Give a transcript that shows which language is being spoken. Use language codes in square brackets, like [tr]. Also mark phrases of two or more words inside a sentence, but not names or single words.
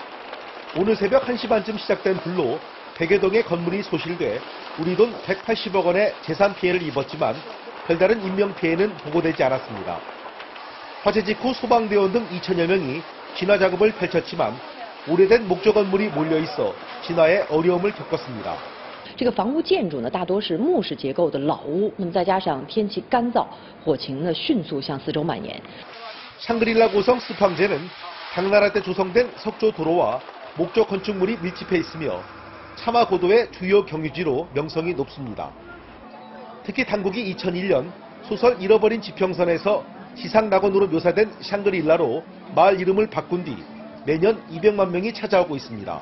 [ko] 오늘 새벽 1시 반쯤 시작된 불로 100여 동의 건물이 소실돼 우리 돈 180억 원의 재산 피해를 입었지만 별다른 인명피해는 보고되지 않았습니다. 화재 직후 소방대원 등 2천여 명이 진화 작업을 펼쳤지만 오래된 목조 건물이 몰려있어 진화에 어려움을 겪었습니다. [zh] 这个房屋建筑呢，大多是木式结构的老屋，那么再加上天气干燥，火情呢迅速向四周蔓延。 [ko] 샹그릴라 고성 스팡제는 당나라 때 조성된 석조 도로와 목조 건축물이 밀집해 있으며 차마 고도의 주요 경유지로 명성이 높습니다. 특히 당국이 2001년 소설 잃어버린 지평선에서 지상낙원으로 묘사된 샹그릴라로 마을 이름을 바꾼 뒤 매년 200만 명이 찾아오고 있습니다.